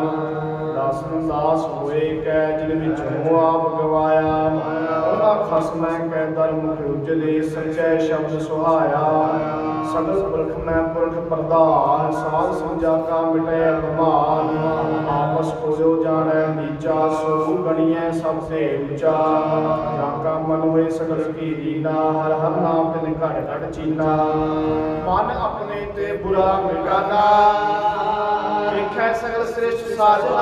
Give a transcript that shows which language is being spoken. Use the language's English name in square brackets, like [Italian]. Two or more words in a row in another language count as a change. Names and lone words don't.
[Punjabi] ਦਾਸਨ ਦਾਸ ਹੋਏ ਕੈ ਜਿਨ ਵਿਚੋਂ ਆਪ ਗਵਾਇਆ। ਉਨ੍ਹਾਂ ਖਸਮੈ ਕੈ ਦਰ ਮੁਖ ਉਜਲੇ, ਸੱਚੈ ਸ਼ਬਦ ਸੁਹਾਇਆ। ਸਗਲ ਪੁਰਖ ਮੈਂ ਪੁਰਖ ਪ੍ਰਧਾਨ, ਸਾਧ ਸਮਝਾ ਕਾ ਮਿਟੇ ਅਭਿਮਾਨ। ਆਪਸ ਕੋਯੋ ਜਾਨੈ ਨੀਚਾ, ਸੋ ਗਣੀਐ ਸਬ ਸੇ ਊਂਚਾ। ਜਾਕਾ ਮਨ ਹੋਏ ਸਗਲ ਕੀ ਦੀਨਾ, ਹਰ ਹਰ ਨਾਮ ਤਿਨ ਘਟ ਘਟ ਚੀਨਾ। ਮਨ ਅਪਨੇ ਤੇ ਬੁਰਾ ਮਿਟਾਨਾ, ਦੇਖੈ ਸਗਲ ਸ੍ਰੇਸ਼ਟ ਸਾਜਨਾ।